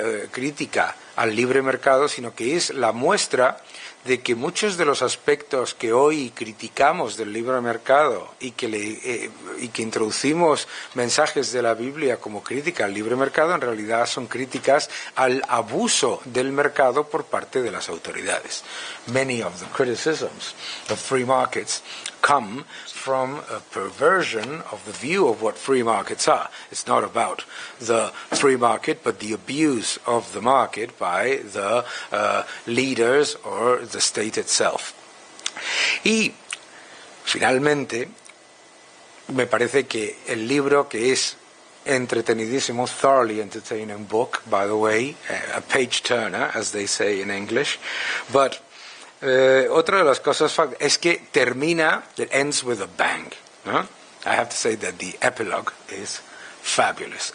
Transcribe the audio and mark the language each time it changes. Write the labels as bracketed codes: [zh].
[es] crítica al libre mercado, sino que es la muestra de que muchos de los aspectos que hoy criticamos del libre mercado y que introducimos mensajes de la Biblia como crítica al libre mercado, en realidad son críticas al abuso del mercado por parte de las autoridades. [en] Many of the criticisms of free markets come from a perversion of the view of what free markets are. It's not about the free market, but the abuse of the market by the leaders or the state itself. [es] Y finalmente, me parece que el libro, que es entretenidísimo, [en] thoroughly entertaining book, by the way, a page turner, as they say in English, but [es] otra de las cosas es que termina, [en] it ends with a bang, [es] ¿no? [en] I have to say that the epilogue is fabulous.